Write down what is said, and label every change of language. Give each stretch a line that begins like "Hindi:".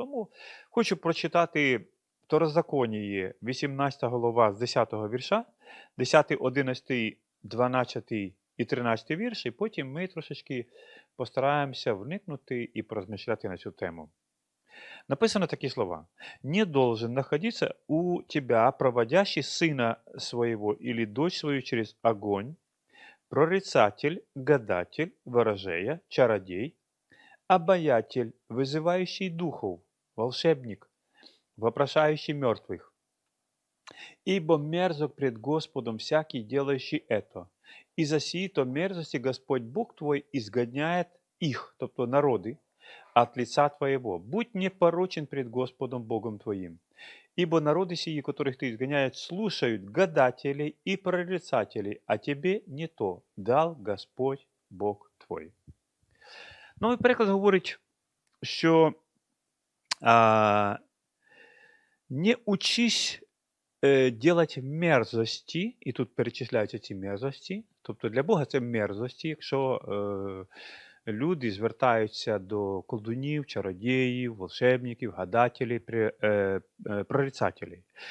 Ukrainian: Тому хочу прочитати Второзаконії, 18 глава з 10 вірша, 10, 11, 12 і 13 вірш, і потім ми трошечки постараємося вникнути і порозмишляти на цю тему. Написано такі слова.
Russian: «Не должен находиться у тебя, проводящий сына своего или дочь свою через огонь, прорицатель, гадатель, ворожея, чародей, обаятель, вызывающий духов, волшебник, вопрошающий мертвых. Ибо мерзок пред Господом всякий, делающий это. И за сии-то мерзости Господь Бог твой изгоняет их, тобто народы, от лица твоего. Будь непорочен пред Господом Богом твоим. Ибо народы сии, которых ты изгоняешь, слушают гадателей и прорицателей, а тебе не то дал Господь Бог твой».
Ukrainian: Новий переклад говорить, що
Russian: не учись делать
Ukrainian: мерзості, і тут перечисляються ці мерзості, тобто для Бога це мерзості, якщо люди звертаються до колдунів, чародіїв, волшебників, гадателів, прорицателів.